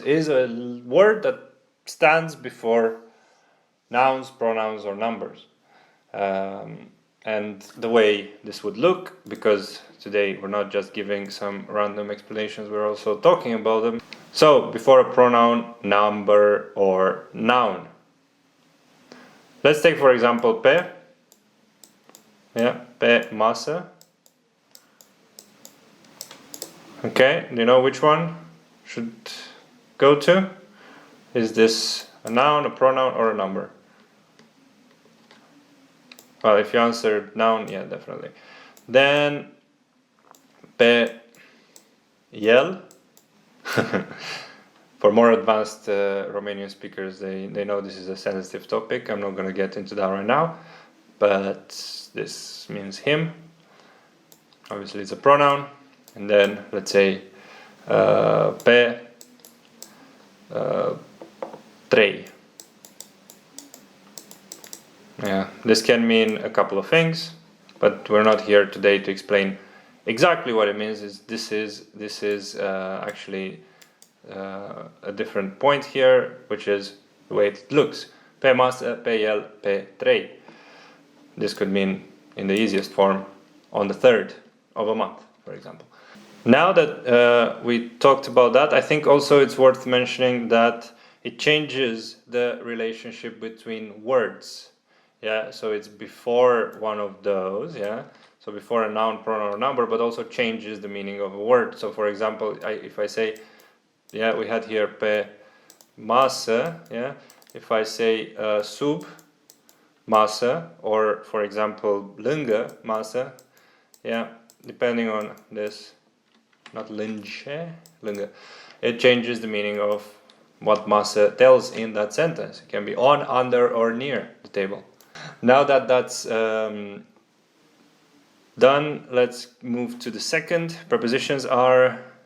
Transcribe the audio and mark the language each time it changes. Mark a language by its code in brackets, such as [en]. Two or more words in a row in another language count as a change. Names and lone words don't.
[en] Is a word that stands before nouns, pronouns, or numbers. And the way this would look, because today we're not just giving some random explanations, we're also talking about them. So, before a pronoun, number, or noun. Let's take, for example, [ro] pe. Yeah, pe masă. [en] Okay, do you know which one should go to? Is this a noun, a pronoun, or a number? Well, if you answered noun, yeah, definitely. Then, [ro] pe el. [en] For more advanced Romanian speakers, they know this is a sensitive topic. I'm not going to get into that right now, but this means him. Obviously, it's a pronoun. And then, let's say, [ro] pe trei. [en] Yeah, this can mean a couple of things, but we're not here today to explain exactly what it means. This is actually a different point here, which is the way it looks. [ro] Pe masă, pe el, pe trei. [en] This could mean, in the easiest form, on the 3rd of a month, for example. Now that we talked about that, I think also it's worth mentioning that it changes the relationship between words. Yeah, so it's before one of those, yeah. So before a noun, pronoun, or number, but also changes the meaning of a word. So for example, if I say, yeah, we had here [ro] pe masă, [en] yeah. If I say [ro] sub masă, [en] or for example, [ro] lângă masă, [en] yeah, depending on this, not lângă, it changes the meaning of what masă tells in that sentence. It can be on, under, or near the table. Now that that's done, let's move to the second.